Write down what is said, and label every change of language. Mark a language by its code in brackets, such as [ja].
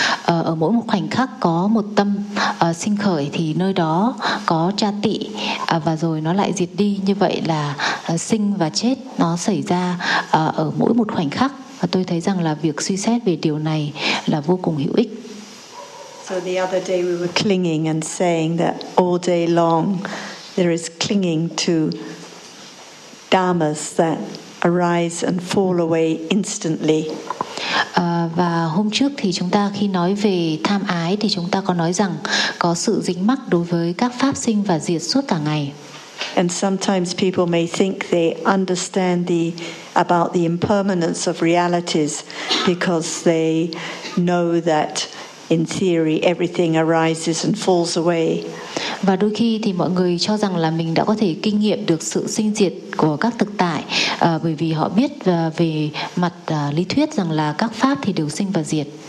[vi] Ở mỗi một khoảnh khắc có một tâm sinh khởi, thì nơi đó có cha tị và rồi nó lại diệt đi. Như vậy là sinh và chết nó xảy ra ở mỗi một khoảnh khắc. Và tôi thấy rằng là việc suy xét về điều này là vô cùng hữu ích. [en] So the other day we were clinging and saying that all day long there is clinging to dharmas that arise and fall away instantly. [vi] Và hôm trước thì chúng ta khi nói về tham ái thì chúng ta có nói rằng có sự dính mắc đối với các pháp sinh và diệt suốt cả ngày. [en] And sometimes people may think they understand about the impermanence of realities because they know that in theory everything arises and falls away. [vi] Và đôi khi thì mọi người cho rằng là mình đã có thể kinh nghiệm được sự sinh diệt của các thực tại bởi vì họ biết về mặt lý thuyết rằng là các pháp thì đều sinh và diệt.